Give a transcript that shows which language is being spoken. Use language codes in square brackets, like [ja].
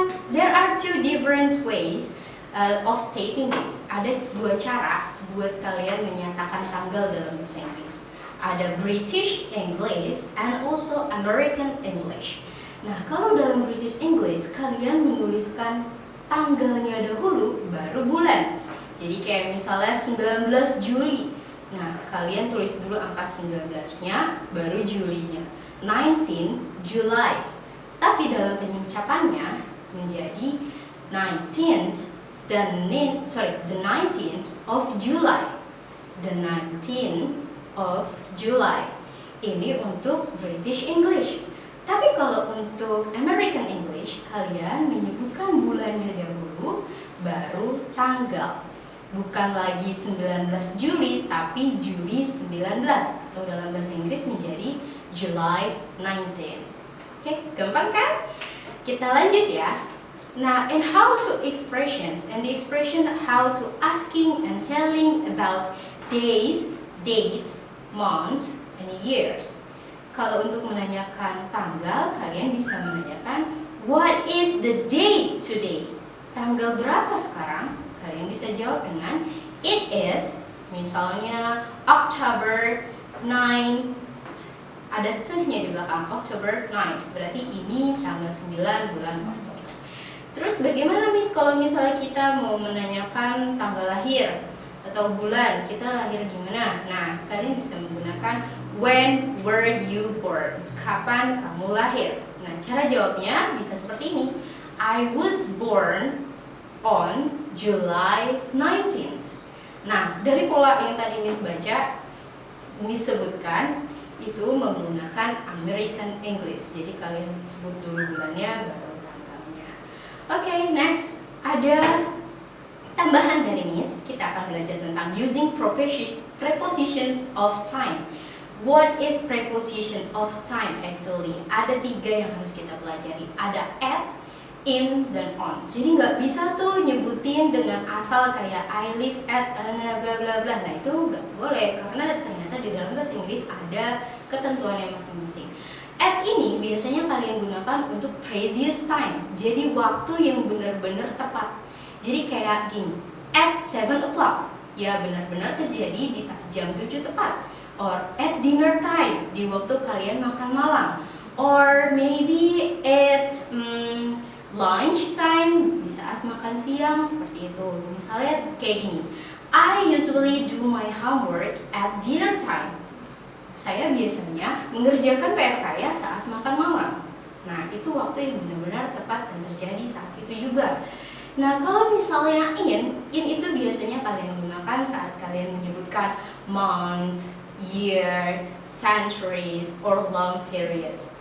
[en] There are 2 different ways of stating this. [id] Ada 2 cara buat kalian menyatakan tanggal dalam bahasa Inggris. [en] Ada British English and also American English. [id] Nah, kalau dalam British English kalian menuliskan tanggalnya dahulu baru bulan. Jadi kayak misalnya 19 Juli. Nah, kalian tulis dulu angka 19-nya, baru Julinya. [en] 19 July. [id] Tapi dalam pengucapannya menjadi [en] 19th, the 19th of July. The 19th of July. [id] Ini untuk [en] British English. [id] Tapi kalau untuk American English, kalian menyebutkan bulannya dahulu, baru tanggal. Bukan lagi 19 Juli, tapi Juli 19. Atau dalam bahasa Inggris menjadi July 19. Oke, gampang kan? Kita lanjut ya. [en] Nah, and how to expressions, and the expression how to asking and telling about days, dates, months, and years. [id] Kalau untuk menanyakan tanggal, kalian bisa menanyakan [en] what is the day today? [id] Tanggal berapa sekarang? Kalian bisa jawab dengan [en] it is, [id] misalnya October 9. Ada nya di belakang, October 9. Berarti ini tanggal 9 bulan Oktober. Terus bagaimana Miss kalau misalnya kita mau menanyakan tanggal lahir atau bulan, kita lahir di mana? Nah, kalian bisa menggunakan [en] when were you born? [id] Kapan kamu lahir? Nah, cara jawabnya bisa seperti ini. [en] I was born on July 19th. [id] Nah, dari pola yang tadi Miss baca, Miss sebutkan itu menggunakan American English. Jadi kalian sebut dulu bulannya baru tanggalnya. Oke, next ada tambahan dari Miss. Kita akan belajar tentang using prepositions of time. [en] What is preposition of time actually? [id] Ada 3 yang harus kita pelajari. Ada at, in, dan on. Jadi nggak bisa tuh nyebutin dengan asal kayak [en] I live at bla bla bla. [id] Nah, itu nggak boleh karena ternyata di dalam bahasa Inggris ada ketentuannya masing-masing. At ini biasanya kalian gunakan untuk previous time. Jadi waktu yang benar-benar tepat. Jadi kayak gini, [en] at 7 o'clock. [id] Ya benar-benar terjadi di jam 7 tepat. [en] Or at dinner time, [id] di waktu kalian makan malam. [en] Or maybe at lunch time, [id] di saat makan siang, seperti itu. Misalnya kayak gini, [en] I usually do my homework at dinner time. [id] Saya biasanya mengerjakan PR saya saat makan malam. Nah, itu waktu yang benar-benar tepat dan terjadi saat itu juga. Nah, kalau misalnya in itu biasanya kalian gunakan saat kalian menyebutkan [en] months, year, centuries, or long periods.